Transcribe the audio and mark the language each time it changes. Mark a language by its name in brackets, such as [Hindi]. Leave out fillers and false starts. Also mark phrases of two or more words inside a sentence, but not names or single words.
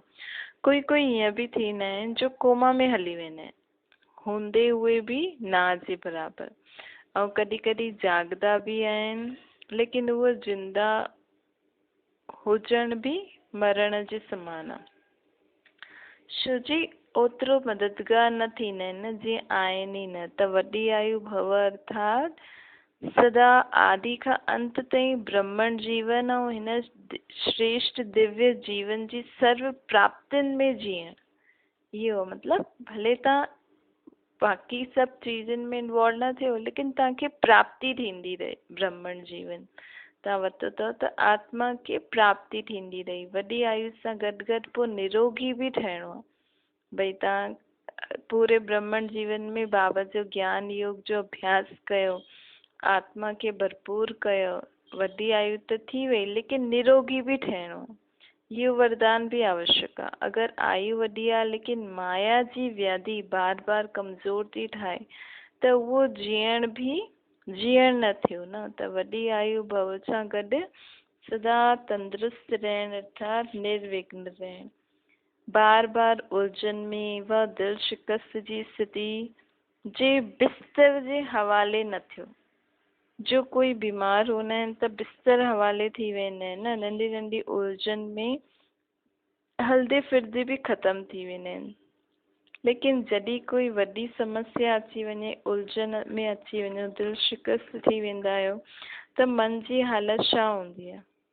[Sindhi] कोई ईअं बि थींदा आहिनि जो कोमा में हली वेंदा आहिनि, हूंदे उहे बि ना जे बराबरि। ऐं कॾहिं जाॻदा बि आहिनि, लेकिन उहे जिंदा हुजण बि मरण जे समान आहे। छो जी ओतिरो मददगार न थींदा आहिनि न जीअं आहिनि ई न। त वॾी आयु भव अर्थात सदा आदि खां अंत ताईं ब्रह्मण जीवन ऐं हिन श्रेष्ठ दिव्य जीवन जी सर्व प्राप्तियुनि में जीअण। इहो मतलब भले तव्हां बाक़ी सब चीजन में इन्वॉल्व न थियो लेकिन तव्हांखे प्राप्ति थींदी रहे ब्रह्मण जीवन तव्हां वरितो अथव त आत्मा खे प्राप्ति थींदी रही। वॾी आयु सां गॾु गॾु पोइ निरोगी बि ठहिणो आहे। भई तव्हां पूरे ब्रह्मण जीवन में बाबा जो ज्ञान योग जो अभ्यास कयो, आत्मा खे भरपूर कयो, वॾी आयु त थी वई लेकिन निरोगी बि ठहिणो। इहो वरदान भी आवश्यक आहे। अगर आयु वॾी आहे लेकिन माया जी व्याधि बार बार कमज़ोर थी ठाहे त उहो जीअण भी जीअण न थियो न। त वॾी आयु भव सां गॾु सदा तंदुरुस्त रहण अर्थात निर्विघ्न रहण। बार बार उलझन में व दिल शिकस्त जी स्थिति जे बिस्तर जे हवाले न थियो। जो कोई बीमार हूंदा आहिनि त बिस्तर हवाले थी वेंदा आहिनि न, नंढी नंढी उलझन में हलदे फिरदे भी ख़त्म थी वेंदा आहिनि। लेकिन जॾहिं कोई वॾी समस्या अची वञे, उलझन में अची वञो, दिल शिकस्त थी वेंदा आहियो त मन जी हालत छा हूंदी आहे?